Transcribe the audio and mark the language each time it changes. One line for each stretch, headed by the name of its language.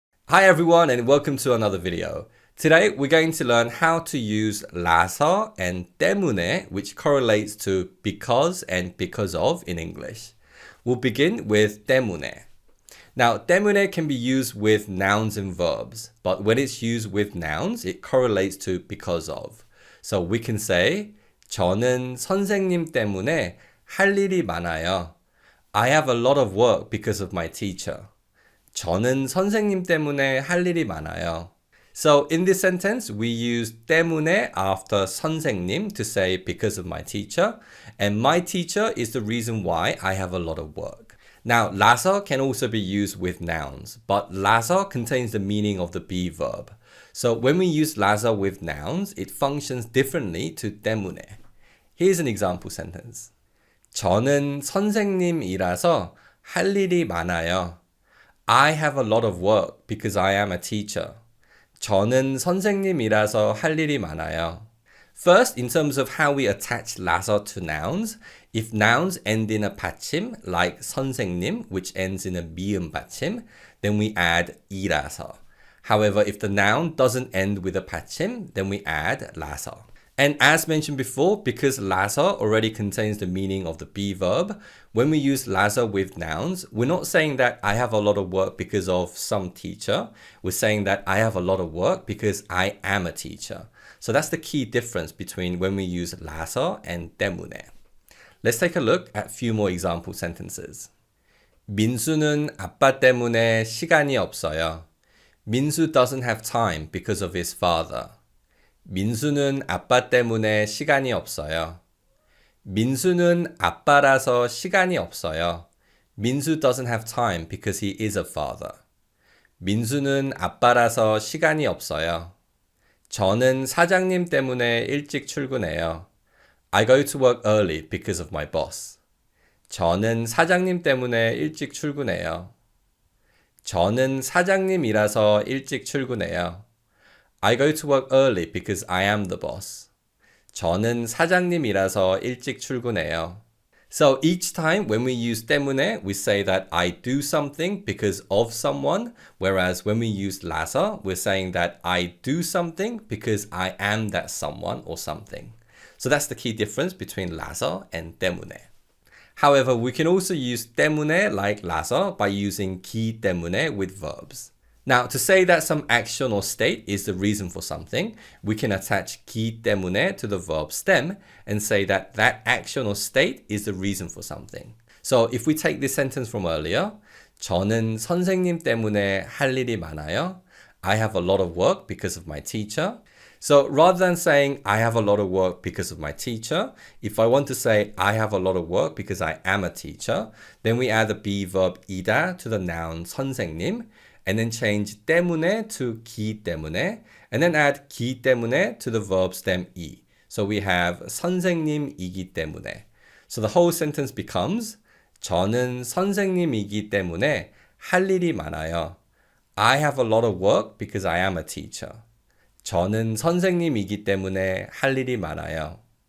English: Hi everyone and welcome to another video. Today we're going to learn how to use lassa and demonet, which correlates to because and because of in English. We'll begin with demonet. Now demonet can be used with nouns and verbs, but when it's used with nouns, it correlates to because of. So we can say
Korean: 저는 선생님 때문에 할 일이 많아요.
English: I have a lot of work because of my teacher.
Korean: 저는 선생님 때문에 할 일이 많아요.
English: So in this sentence, we use 때문에 after 선생님 to say because of my teacher. And my teacher is the reason why I have a lot of work. Now, lassa can also be used with nouns, but lassa contains the meaning of the be verb. So when we use lassa with nouns, it functions differently to 때문에. Here's an example sentence.
Korean: 저는 선생님이라서 할 일이 많아요.
English: I have a lot of work because I am a teacher.
Korean: 저는 선생님이라서 할 일이 많아요.
English: First, in terms of how we attach lassa to nouns, if nouns end in a 받침, like 선생님, which ends in a 미음 받침, then we add 이라서. However, if the noun doesn't end with a 받침, then we add lassa. And as mentioned before, because lassa already contains the meaning of the be verb, when we use lassa with nouns, we're not saying that I have a lot of work because of some teacher. We're saying that I have a lot of work because I am a teacher. So that's the key difference between when we use lassa and 때문에. Let's take a look at a few more example sentences.
Korean: 민수는 아빠 때문에 시간이 없어요.
English: 민수 doesn't have time because of his father.
Korean: 민수는 아빠 때문에 시간이 없어요. 민수는 아빠라서 시간이 없어요.
English: 민수 doesn't have time because he is a father.
Korean: 민수는 아빠라서 시간이 없어요. 저는 사장님 때문에 일찍 출근해요.
English: I go to work early because of my boss.
Korean: 저는 사장님 때문에 일찍 출근해요. 저는 사장님이라서 일찍 출근해요.
English: I go to work early because I am the boss.
Korean: 저는 사장님이라서 일찍 출근해요.
English: So each time when we use 때문에, we say that I do something because of someone, whereas when we use lassa, we're saying that I do something because I am that someone or something. So that's the key difference between lassa and 때문에. However, we can also use 때문에 like lassa by using 기 때문에 with verbs. Now, to say that some action or state is the reason for something, we can attach 기 때문에 to the verb stem and say that that action or state is the reason for something. So if we take this sentence from earlier,
Korean: 저는 선생님 때문에 할 일이 많아요.
English: I have a lot of work because of my teacher. So rather than saying I have a lot of work because of my teacher, if I want to say I have a lot of work because I am a teacher, then we add the be verb 이다 to the noun 선생님, and then change 때문에 to 기 때문에, and then add 기 때문에 to the verb stem 이. So we have 선생님이기 때문에. So the whole sentence becomes
Korean: 저는 선생님이기 때문에 할 일이 많아요.
English: I have a lot of work because I am a teacher.
Korean: 저는 선생님이기 때문에 할 일이 많아요.